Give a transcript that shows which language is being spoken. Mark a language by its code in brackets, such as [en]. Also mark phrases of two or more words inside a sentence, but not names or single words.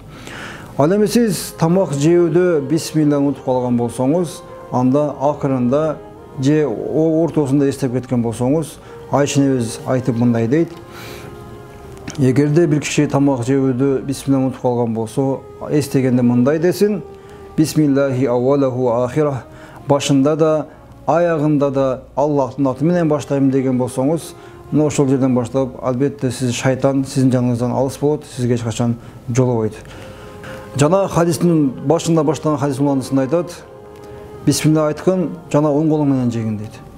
[ky] Ал эми сиз тамак жөөдө Bismillahны унутуп калган болсоңуз, анда акырында же ортосунда эстеп кеткен болсоңуз, Айша энебиз айтып мындай дейт: эгерде бир киши тамак жөөдө Bismillah унутуп калган болсо, эстегенде мындай десин: [ar] بسم الله أوله وآخره. [ky] Башында да, аягында да Аллахтын аты менен баштайм деген болсоңуз, мына ошол жерден баштап, албетте сиз шайтан сиздин жаныңыздан алыс болот, сизге эч качан жолобойт. Жана хадистин башында баштаган хадис мундайсында айтат: Bismillah айткын, жана оң колуң менен жегин дейт.